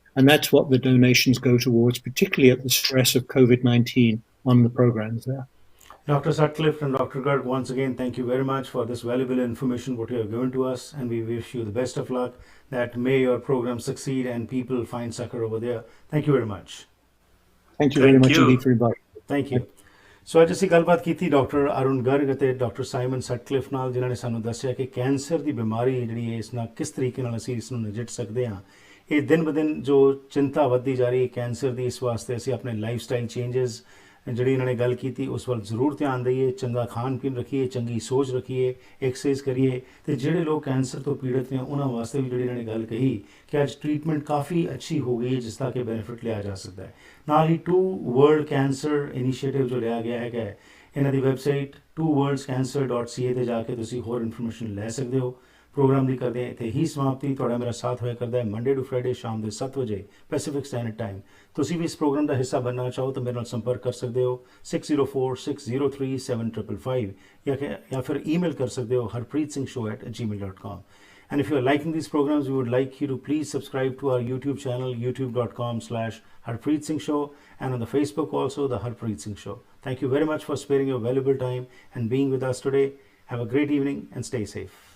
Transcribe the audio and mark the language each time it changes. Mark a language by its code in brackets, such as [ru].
[en] And that's what the donations go towards, particularly at the stress of COVID-19 on the programs there. Dr. Sutcliffe and Dr. Garg, once again, thank you very much for this valuable information what you have given to us, and we wish you the best of luck, that may your program succeed and people find succor over there. Thank you very much. Thank you very much indeed for inviting. Thank you. [pa] ਸੋ ਅੱਜ ਅਸੀਂ ਗੱਲਬਾਤ ਕੀਤੀ doctor Arun Garg ਅਤੇ doctor Simon ਸਟਕਲਿਫ ਨਾਲ, ਜਿਨ੍ਹਾਂ ਨੇ ਸਾਨੂੰ ਦੱਸਿਆ ਕਿ ਕੈਂਸਰ ਦੀ ਬਿਮਾਰੀ ਜਿਹੜੀ ਹੈ, ਇਸ ਨਾਲ ਕਿਸ ਤਰੀਕੇ ਨਾਲ ਅਸੀਂ ਇਸ ਨੂੰ ਨਜਿੱਠ ਸਕਦੇ ਹਾਂ। ਇਹ ਦਿਨ ਬ ਦਿਨ ਜੋ ਚਿੰਤਾ ਵੱਧਦੀ ਜਾ ਰਹੀ ਹੈ ਕੈਂਸਰ ਦੀ, ਇਸ ਵਾਸਤੇ ਅਸੀਂ ਆਪਣੇ ਲਾਈਫ ਸਟਾਈਲ ਚੇਂਜਸ ਜਿਹੜੀ ਇਹਨਾਂ ਨੇ ਗੱਲ ਕੀਤੀ ਉਸ ਵੱਲ ਜ਼ਰੂਰ ਧਿਆਨ ਦਈਏ, ਚੰਗਾ ਖਾਣ ਪੀਣ ਰੱਖੀਏ, ਚੰਗੀ ਸੋਚ ਰੱਖੀਏ, ਐਕਸਰਸਾਈਜ਼ ਕਰੀਏ। ਅਤੇ ਜਿਹੜੇ ਲੋਕ ਕੈਂਸਰ ਤੋਂ ਪੀੜਤ ਨੇ ਉਹਨਾਂ ਵਾਸਤੇ ਵੀ ਜਿਹੜੀ ਇਹਨਾਂ ਨੇ ਗੱਲ ਕਹੀ ਕਿ ਅੱਜ ਟ੍ਰੀਟਮੈਂਟ ਕਾਫੀ ਅੱਛੀ ਹੋ ਗਈ ਹੈ ਜਿਸ ਦਾ ਕਿ ਬੈਨੀਫਿਟ ਲਿਆ ਜਾ ਸਕਦਾ ਹੈ। ਨਾਲ ਹੀ ਟੂ ਵਰਲਡ ਕੈਂਸਰ ਇਨੀਸ਼ੀਏਟਿਵ ਜੋ ਲਿਆ ਗਿਆ ਹੈਗਾ, ਇਹਨਾਂ ਦੀ ਵੈਬਸਾਈਟ twoworldscancer.ca 'ਤੇ ਜਾ ਕੇ ਤੁਸੀਂ ਹੋਰ ਇਨਫੋਰਮੇਸ਼ਨ ਲੈ ਸਕਦੇ ਹੋ। ਪ੍ਰੋਗਰਾਮ ਦੀ ਕਰਦੇ ਹਾਂ ਇੱਥੇ ਹੀ ਸਮਾਪਤੀ। ਤੁਹਾਡਾ ਮੇਰਾ ਸਾਥ ਹੋਇਆ ਕਰਦਾ ਹੈ ਮੰਡੇ ਟੂ ਫਰਾਈਡੇ ਸ਼ਾਮ ਦੇ 7 ਵਜੇ ਪੈਸੀਫਿਕ ਸਟੈਂਡਰਡ ਟਾਈਮ। ਤੁਸੀਂ ਵੀ ਇਸ ਪ੍ਰੋਗਰਾਮ ਦਾ ਹਿੱਸਾ ਬਣਨਾ ਚਾਹੋ ਤਾਂ ਮੇਰੇ ਨਾਲ ਸੰਪਰਕ ਕਰ ਸਕਦੇ ਹੋ 6046037555 ਜਾਂ ਫਿਰ ਈਮੇਲ ਕਰ ਸਕਦੇ ਹੋ harpreetsing@gmail.com। [en] And if you are liking these programs, we would like you to please subscribe to our YouTube channel, youtube.com/Harpreet Singh Show, and on the Facebook also, the Harpreet Singh Show. Thank you very much for sparing your valuable time and being with us today. Have a great evening and stay safe.